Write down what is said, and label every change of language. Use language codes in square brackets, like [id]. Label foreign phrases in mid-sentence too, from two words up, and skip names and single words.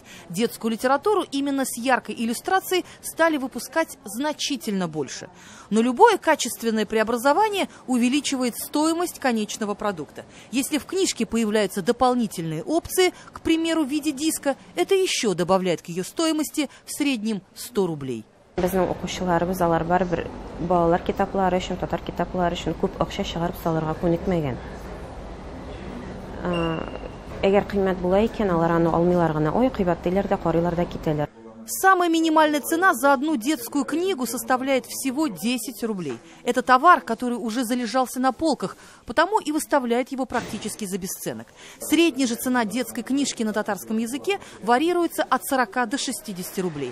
[ru] Детскую литературу именно с яркой иллюстрацией стали выпускать значительно больше. Но любое качественное преобразование увеличивает стоимость конечного продукта. Если в книжке появляются дополнительные опции, к примеру, в виде диска, это еще добавляет к ее стоимости в среднем 100 рублей. [tt] Безнең укучыларыбыз алар барыбер балалар китаплары өчен, татар китаплары өчен күп акча чыгарып салырга күнекмәгән. Әгәр кыйммәт була икән, алар аны алмыйлар гына. Ой, кыйбат диләр дә, карыйлар да китәләр. [ru] Самая минимальная цена за одну детскую книгу составляет всего 10 рублей. Это товар, который уже залежался на полках, потому и выставляет его практически за бесценок. Средняя же цена детской книжки на татарском языке варьируется от 40 до 60 рублей.